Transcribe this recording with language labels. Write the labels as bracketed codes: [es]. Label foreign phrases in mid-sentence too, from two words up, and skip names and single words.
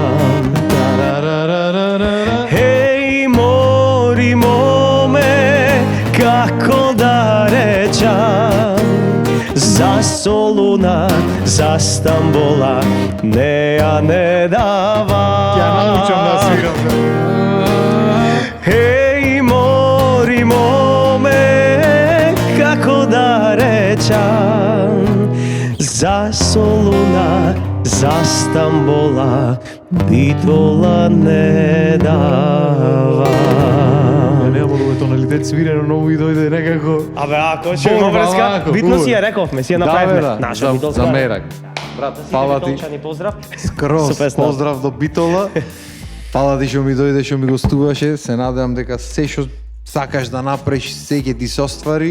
[mk] Еј, мори моме, како да речам, за солу солуна за Стамбола не ја не дава. Ја научам да свирам. Еј, мори моме, како да речам, за Солуна, за Стамбола, Битола не дава. Не мора тоналитет свирено, но и дојде некако. Абе, ако ќе Борба, врска, вако, битно си убаво. ја рековме, си ја Да, направивме. бе, да. Наша битолска. За мерак. Брат, фала ти. Битолчани, поздрав. Скроз Со песна. поздрав до Битола. Фала ти што ми дојде, што ми гостуваше. Се надевам дека се што сакаш да направиш, се ќе ти се оствари.